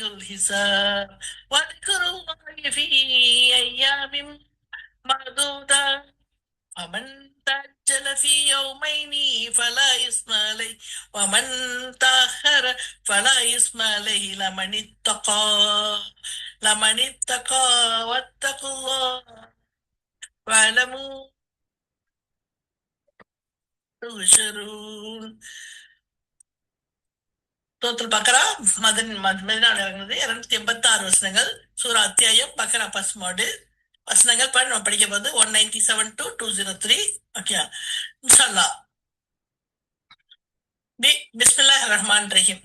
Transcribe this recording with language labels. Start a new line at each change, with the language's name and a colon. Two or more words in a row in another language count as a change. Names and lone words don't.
Arabic: الحساب واذكروا الله في أيام معدودة ومن تعجل في يومين فلا إثم عليه ومن تأخر فلا إثم عليه لمن اتقى واتقوا الله واعلموا تبشرون.
Tamil: சூரத்துல் பக்ரா மதீனாவில் இறங்குனது. 286 வசனங்கள். சூரா அத்தியாயம் பக்ரா பஸ்மாடு வசனங்கள் நம்ம படிக்க போது 197 to 203.
Arabic: ஓகே إن شاء الله. بسم الله الرحمن الرحيم.